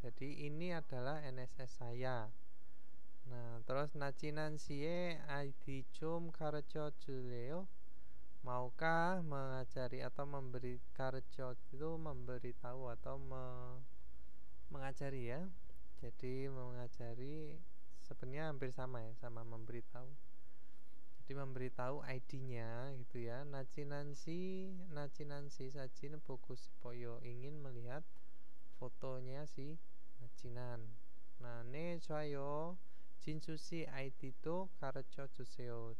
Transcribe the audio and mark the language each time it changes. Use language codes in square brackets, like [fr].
[id] jadi ini adalah NSS saya. Nah, terus [ko] 나지난 씨의 ID 좀 가르쳐 줄래요? [id] maukah mengajari atau memberi 가르쳐 itu memberitahu atau mengajari ya. jadi mengajari sebenarnya hampir sama ya, sama memberitahu. jadi memberitahu ID-nya gitu ya. [ko] 나지난 씨 사진 보고 싶어요. [id] ingin melihat fotonya si 나지난. nah, [ko] 네 좋아요. 진수 씨 ID도 가르쳐 주세요.